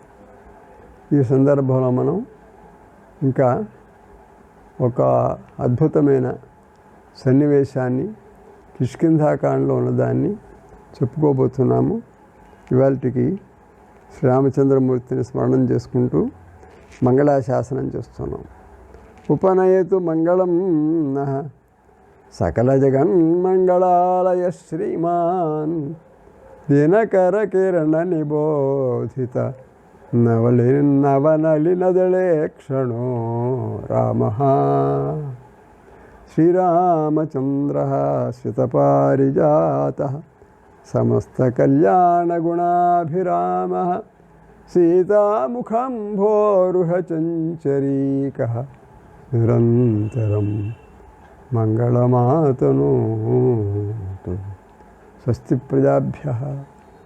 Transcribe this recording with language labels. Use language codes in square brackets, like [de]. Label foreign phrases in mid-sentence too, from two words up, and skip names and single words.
[te] ఈ సందర్భంలో మనం ఇంకా ఒక అద్భుతమైన సన్నివేశాన్ని కిష్కింధాకాండలో ఉన్నదాన్ని చెప్పుకోబోతున్నాము. ఇవాళకి శ్రీరామచంద్రమూర్తిని స్మరణం చేసుకుంటూ మంగళాశాసనం చేస్తున్నాం. [sa] ఉపనయతు మంగళం సకల జగన్మంగళాలయ శ్రీమాన్ ದಿನಕರ ಕಿರಣ ನಿಬೋಧಿತ ನವನಲಿನದಳೆ ಕ್ಷಣೋ ರಾಮ ಶ್ರೀರಾಮಚಂದ್ರ ಶ್ರಿತಪಾರಿಜಾತಃ ಸಮಸ್ತಕಲ್ಯಾಣಗುಣಾಭಿರಾಮಃ ಸೀತಾಮುಖಂಭೋರುಹಚಂಚರೀಕಃ ನಿರಂತರಂ మంగళమాతనోతు. స్వస్తి ప్రజాభ్యః.